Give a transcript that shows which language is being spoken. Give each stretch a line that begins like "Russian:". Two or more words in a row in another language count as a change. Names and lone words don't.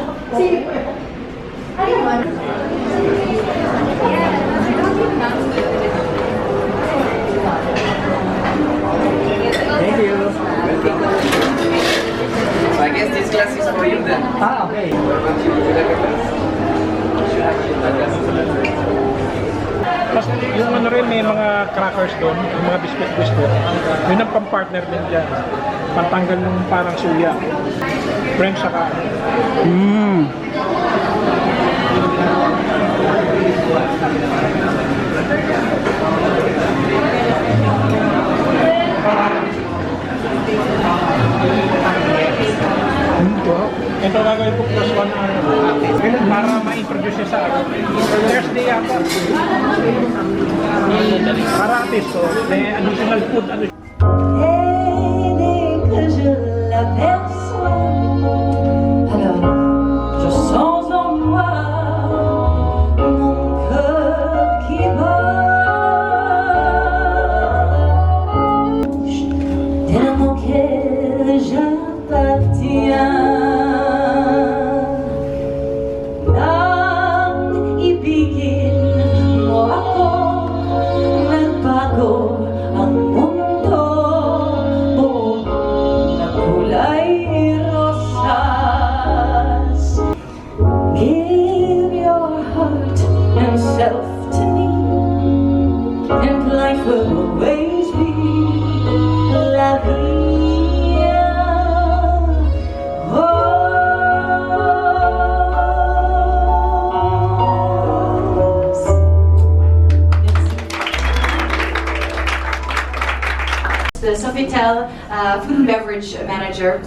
English: Thank you. So I guess this class is for you then. Ah, okay.
Filipino: Tapos yung ano rin, may mga crackers doon, yung mga biscuit. Yun ang pang-partner din dyan. Pantanggal ng parang suya. French saka. Ito gagawin ko
English: plus one
Filipino: para ma-introduce siya sa Thursday yata. Para
English: at least,
Filipino: so, may additional food.
French: Et dès que je l'aperçois, alors je sens en moi mon cœur qui bat. D'un amour auquel j'appartiens.
Filipino: Nang ibigin mo ako, nagbago ang mundo mo na kulay rosas.
English: Give your heart and self to me, and life will always be
French: la vie.
English: The Sofitel Food and Beverage Manager.